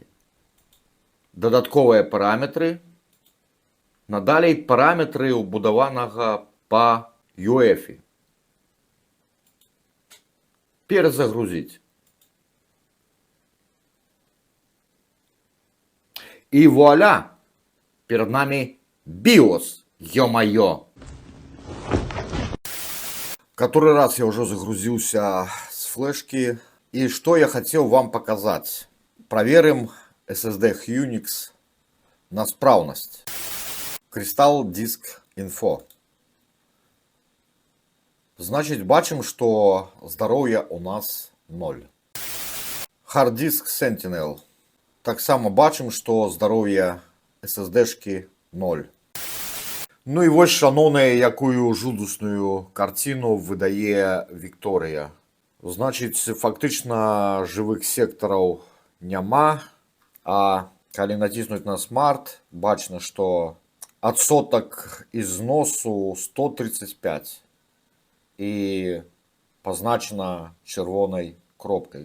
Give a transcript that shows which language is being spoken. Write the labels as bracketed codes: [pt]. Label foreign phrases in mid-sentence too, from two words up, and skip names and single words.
[be] Дадатковыя параметры. Надалей параметры ўбудаванага па UEFI. Перазагрузіць. І вуаля! [ru] Перед нами BIOS, ё-моё! Который раз я уже загрузился с флешки. И что я хотел вам показать. Проверим SSD Hynix на справность. Crystal Disk Info. Значит, бачим, что здоровье у нас 0. Hard Disk Sentinel. [uk] Так само бачим, [ru] что здоровье SSD-шки 0. [be] Ну і вось, шановная, якую жудасную картину выдае Victoria. Значыць, фактычна жывых сектараў няма, а калі націснуць на смарт, бачна, што адсотак ізносу 135 і пазначана чырвонай кропкай.